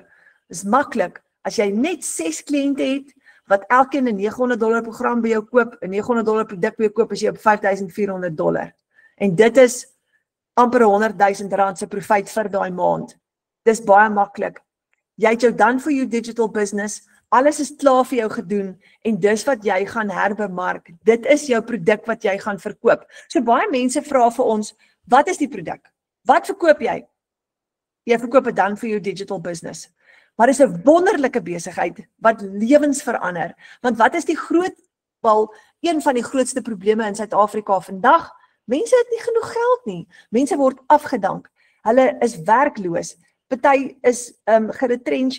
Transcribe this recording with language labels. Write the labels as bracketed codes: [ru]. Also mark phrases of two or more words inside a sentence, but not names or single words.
[af] Dis maklik, as jy net 6 kliënte het, wat elkeen 'n $900 program by jou koop, 'n $900 produk by jou koop, is jy op $5,400. En dit is amper R100,000 se profit vir daai maand. Dis baie maklik. Jy het jou [en] done for you digital business, [af] alles is klaar vir jou gedoen, en dis wat jy gaan herbemark. Dit is jou produk wat jy gaan verkoop. So baie mense vra vir ons, wat is die produk? Wat verkoop jy? Jy verkoop 'n [en] done for you digital business. [af] Maar dit is 'n wonderlike besigheid wat lewens verander. Want wat is een van die grootste probleme in Suid-Afrika vandag? Mense het nie genoeg geld nie. Mense word afgedank. Hulle is werkloos. Party is geretrench.